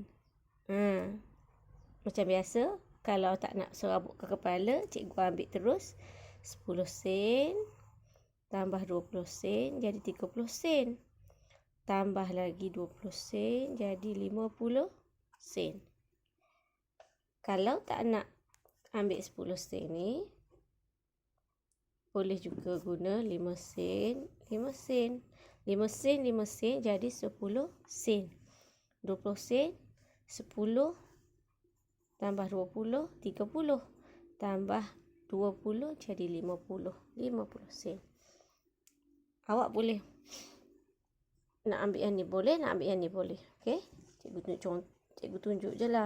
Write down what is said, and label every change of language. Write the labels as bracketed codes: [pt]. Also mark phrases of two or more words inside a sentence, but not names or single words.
[ms] Macam biasa, kalau tak nak serabut ke kepala, cikgu ambil terus 10 sen tambah 20 sen jadi 30 sen. Tambah lagi 20 sen jadi 50 sen. Kalau tak nak ambil 10 sen ni, boleh juga guna 5 sen, 5 sen. 5 sen, 5 sen jadi 10 sen. 20 sen, 10 tambah 20, 30. Tambah 20 jadi 50. 50 sen. Awak boleh nak ambil yang ni boleh, nak ambil yang ni boleh. Okey? Cikgu tunjuk je lah.